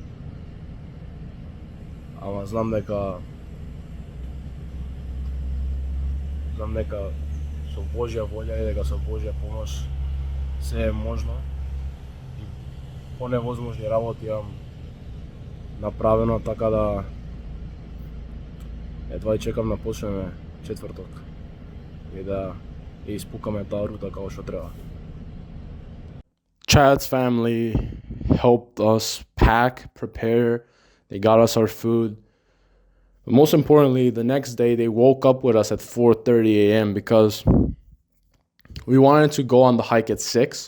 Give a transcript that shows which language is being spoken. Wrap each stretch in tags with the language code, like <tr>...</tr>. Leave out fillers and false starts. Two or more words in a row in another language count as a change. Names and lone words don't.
<mk>Ама знам дека со Божја волја и дека со Божја помош се е можно. И поневозможни работи имам направено, така да едва и чекам да почнеме четврток и да ја испукаме таа рута како што треба.</mk> <en>Chad's family helped us pack, prepare. They got us our food. But most importantly, the next day they woke up with us at 4:30 a.m. because we wanted to go on the hike at 6.</en>